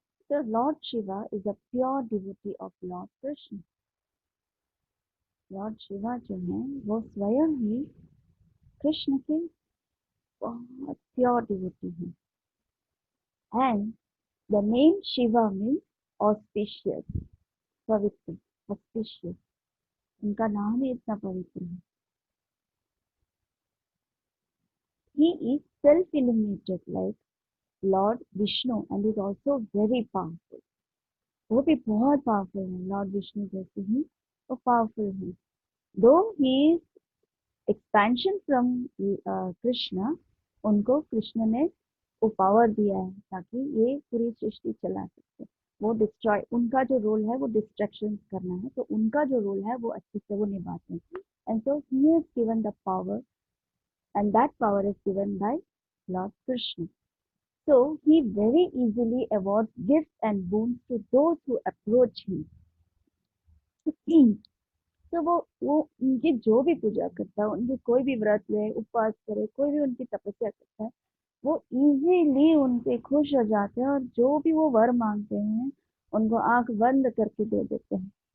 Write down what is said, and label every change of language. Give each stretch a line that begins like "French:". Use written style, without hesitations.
English: So Lord Shiva is a pure devotee of Lord Krishna.
Hindi: Lord Shiva जो है वो स्वयं ही कृष्ण के बहुत प्योर डिवोटी हैं।
English: And the name Shiva means auspicious, पवित्र, auspicious.
Hindi: उनका नाम ही इतना पवित्र है।
English: He is self-illuminated like Lord Vishnu and is also very powerful.
Hindi: वो भी बहुत पावरफुल है, लॉर्ड विष्णु जैसे ही वो पावरफुल है।
English: though he is expansion from
Hindi: Krishna, उनको कृष्ण ने वो पावर दिया है ताकि ये पूरी सृष्टि चला सकते। वो डिस्ट्रॉय, उनका जो रोल है वो डिस्ट्रक्शन करना है, तो उनका जो रोल है वो अच्छे से वो निभाते हैं।
English: And so he has given the power, and that power is given by lord Krishna. So he very easily awards gifts and boons to those who approach him.
Hindi: तो वो उनकी जो भी पूजा करता है, उनकी कोई भी व्रत ले, उपवास करे, कोई भी उनकी तपस्या करता है, वो इजीली उनसे खुश हो जाते हैं, और जो भी वो वर मांगते हैं उनको आंख बंद करके दे देते हैं।